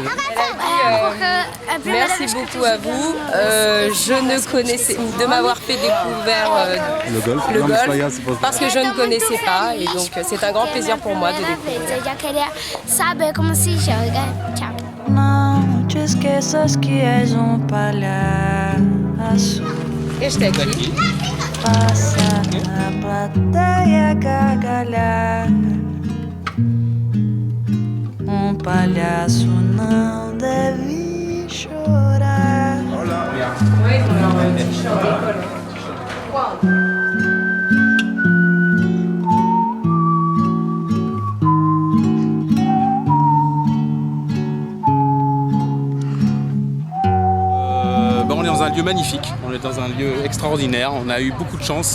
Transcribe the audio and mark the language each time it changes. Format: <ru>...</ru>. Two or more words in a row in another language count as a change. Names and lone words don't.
<fr>Merci beaucoup à vous. Je ne connaissais de m'avoir fait découvrir Le golf, le golf parce que je ne connaissais pas et donc c'est un grand plaisir pour moi de découvrir.</fr> <pt>Eu já queria saber como se joga. Tchau. Não te esqueças que és palhaço. Este aqui. Passa na plateia gargalhar. Palhaço não deve chorar.</pt> <fr>On est dans un lieu magnifique, on est dans un lieu extraordinaire, on a eu beaucoup de chance.</fr>